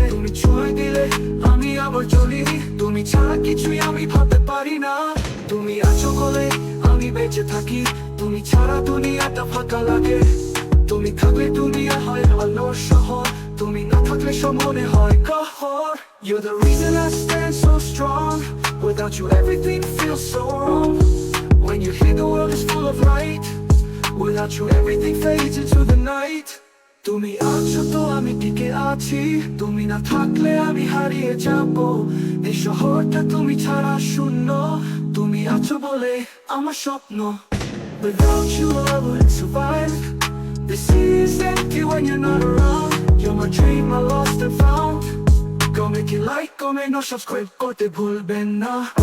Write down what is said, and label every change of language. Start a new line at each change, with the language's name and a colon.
Bangla: তুমি ছুঁয়ে দিলে আমি আবার জ্বলি, তুমি ছাড়া কিছুই আমি ভাবতে পারি না। তুমি আছো বলে আমি বেঁচে থাকি, তুমি ছাড়া দুনিয়াটা ফাঁকা লাগে। তুমি থাকলে দুনিয়া হয় আলোর শহর, তুমি না থাকলে সব মনে হয় कहर।
English: You're the reason I stand so strong. Without you everything feels so wrong. When you hear the world is full of light, without you everything fades into the night.
Bangla: তুমি আছো তো আমি টিকে আছি, তুমি না থাকলে আমি হারিয়ে যাব। এই শহরটা তুমি ছাড়া শূন্য, তুমি আছো বলে আমার স্বপ্ন।
English: Without you I wouldn't survive. This city is empty when you're not around. You're my dream I lost and found. Go make it like, go make no subscribe
Bangla: করতে ভুলবেন না।